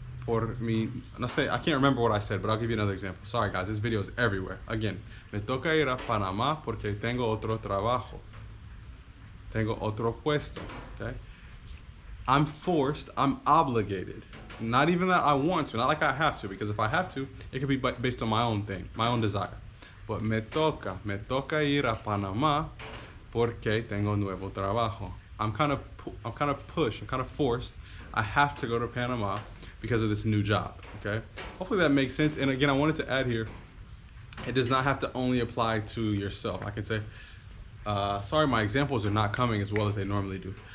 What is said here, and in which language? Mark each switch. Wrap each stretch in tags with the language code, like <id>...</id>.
<es>por mi, no sé,</es> <en>I can't remember what I said, but I'll give you another example. Sorry guys, this video is everywhere.</en> <es>Again, me toca ir a Panamá porque tengo otro trabajo. Tengo otro puesto,</es> <en>okay? I'm forced, I'm obligated. Not even that I want to, not like I have to, because if I have to, it could be based on my own thing, my own desire.</en> <es>But me toca ir a Panamá porque tengo nuevo trabajo.</es> <en>I'm kind of pushed, I'm kind of forced. I have to go to Panama because of this new job, okay? Hopefully that makes sense. And again, I wanted to add here, it does not have to only apply to yourself. I can say, sorry, my examples are not coming as well as they normally do.</en>